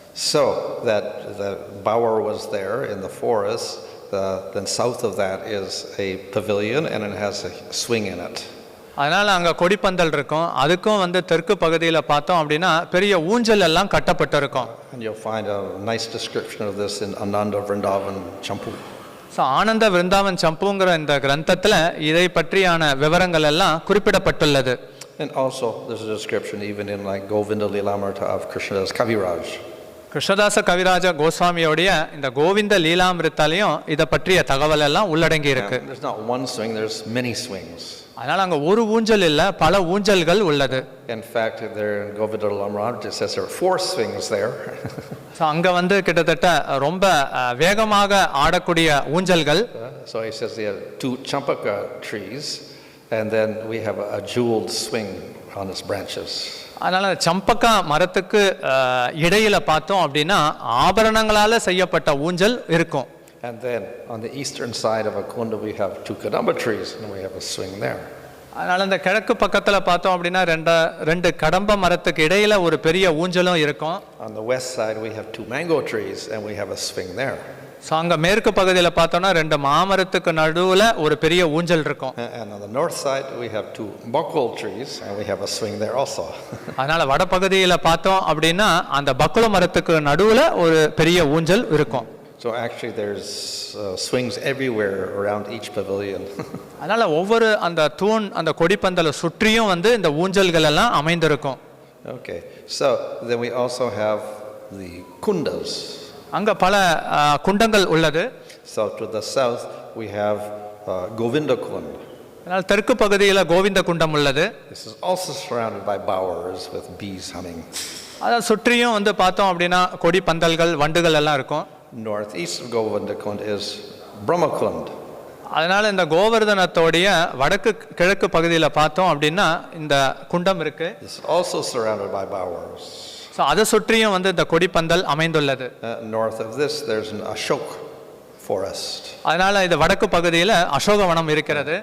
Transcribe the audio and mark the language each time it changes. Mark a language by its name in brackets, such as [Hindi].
[English] So that the bower was there in the forest. Then south of that is a pavilion, and it has a swing in it. [Tamil] அதனால் அங்கே கொடிப்பந்தல் இருக்கும். அதுக்கும் தெற்கு பகுதியில் பார்த்தோம் அப்படின்னா பெரிய ஊஞ்சல் எல்லாம் கட்டப்பட்டிருக்கும். [English] And you'll find a nice description of this in Ananda Vrindavan Champu. [Tamil] So ஆனந்த விருந்தாவன் சம்புங்கிற இந்த கிரந்தத்தில் இதை பற்றியான விவரங்கள் எல்லாம் குறிப்பிடப்பட்டுள்ளது. [English] And also there's a description even in like Govinda Lilamrita of Krishnadas Kaviraj. [Tamil] Krishnadasa கவிராஜ கோஸ்வாமியோடைய இந்த கோவிந்த லீலாமிருத்தாலையும் இதை பற்றிய தகவல் எல்லாம் உள்ளடங்கி இருக்கு. [English] There's not one swing, there's many swings. [Tamil] அதனால அங்க ஒரு ஊஞ்சல் இல்ல, பல ஊஞ்சல்கள் உள்ளது. [English] In fact, there in Govinda Lilamrita it says there are 4 swings there. [Tamil] So அங்க கிட்டத்தட்ட ரொம்ப வேகமாக ஆடக்கூடிய ஊஞ்சல்கள். [English] So he says there are 2 champaka trees and then we have a jeweled swing on its branches. [Tamil] அதனால சம்பக்கா மரத்துக்கு இடையில பார்த்தோம் அப்படின்னா ஆபரணங்களால செய்யப்பட்ட ஊஞ்சல் இருக்கும். [English] And then on the eastern side of a kunda we have 2 kadamba trees and we have a swing there. [Tamil] அதனால இந்த கிழக்கு பக்கத்துல பார்த்தோம் அப்படின்னா ரெண்டு கடம்ப மரத்துக்கு இடையில ஒரு பெரிய ஊஞ்சலும் இருக்கும். [English] On the west side we have 2 mango trees and we have a swing there. [Tamil] So அங்க மேற்கு பகுதியில் பார்த்தோம்னா 2 மாமரத்துக்கு நடுவுல ஒரு பெரிய ஊஞ்சல் இருக்கும். [English] And on the north side we have 2 bakul trees and we have a swing there also. [Tamil] அதனால வட பகுதியில் பார்த்தோம் அப்படின்னா அந்த பக்குள மரத்துக்கு நடுவுல ஒரு பெரிய ஊஞ்சல் இருக்கும். [English] So actually there's swings everywhere around each pavilion. [Tamil] அதனால ஒவ்வொரு அந்த தூண் அந்த கொடிப்பந்தலை சுற்றியும் இந்த ஊஞ்சல்கள் எல்லாம் அமைந்திருக்கும். [English] Okay, so then we also have the kundas. [Tamil] அங்க பல குண்டங்கள் உள்ளது. [English] So to the south we have Govinda Kund. [Tamil] அதனால தெற்கு பகுதியில் கோவிந்த குண்டம் உள்ளது. [English] This is also surrounded by bowers with bees humming. [Tamil] அத சுற்றியும் பார்த்தோம் அப்படின்னா கொடி பந்தல்கள் வண்டுகள் எல்லாம் இருக்கும். [English] Northeast of Govinda Kund is Brahma Kund. [Tamil] அதனால இந்த கோவர்தனத்தோடைய வடக்கு கிழக்கு பகுதியில் பார்த்தோம் அப்படின்னா இந்த குண்டம் இருக்கு. [English] This is also surrounded by bowers. [Tamil] So அதை சுற்றியும் இந்த கொடிப்பந்தல் அமைந்துள்ளது. [English] North of this there's an Ashok forest. [Tamil] அதனால இது வடக்கு பகுதியில் அசோகவனம் இருக்கிறது.